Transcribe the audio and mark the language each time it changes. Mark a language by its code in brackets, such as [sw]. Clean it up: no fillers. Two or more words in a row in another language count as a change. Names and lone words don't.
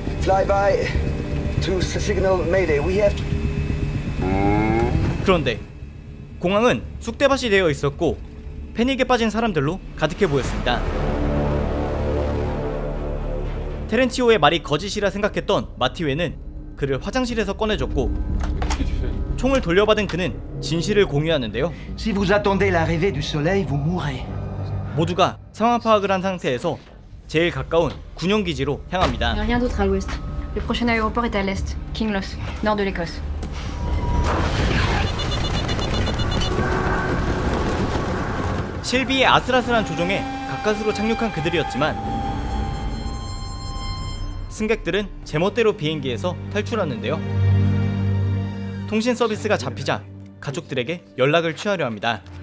[ko] 그런데 공항은 쑥대밭이 되어 있었고 패닉에 빠진 사람들로 가득해 보였습니다. 테렌치오의 말이 거짓이라 생각했던 마티웨는 그를 화장실에서 꺼내줬고 총을 돌려받은 그는 진실을 공유하는데요. [fr] Si vous attendez l'arrivée du soleil, vous mourrez. [ko] 모두가 상황 파악을 한 상태에서 제일 가까운 군용기지로 향합니다. [fr] Rien d'autre à l'ouest. Le prochain aéroport est à l'est, Kinloss, nord de l'Écosse. [ko] 실비의 아슬아슬한 조종에 가까스로 착륙한 그들이었지만 승객들은 제멋대로 비행기에서 탈출하는데요. 통신 서비스가 잡히자 가족들에게 연락을 취하려 합니다.